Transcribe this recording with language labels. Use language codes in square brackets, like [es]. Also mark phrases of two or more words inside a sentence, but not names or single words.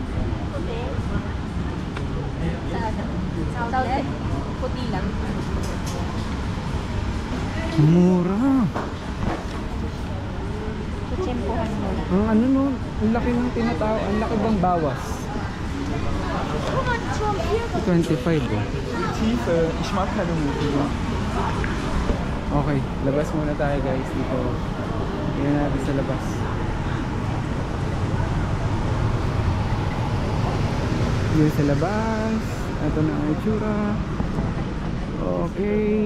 [tl] Puti. Sa outlet. Puti lang. Mura. Kutsempohan mo lang. Ang ano no, ang laki ng tinatao, ang laki bang bawas? 25 oh. [de] Ich mag keine Mode. [tl] Okay, labas muna tayo guys dito. Tingnan natin sa labas. Yun sa labas. Ito na ang itsura. Okay.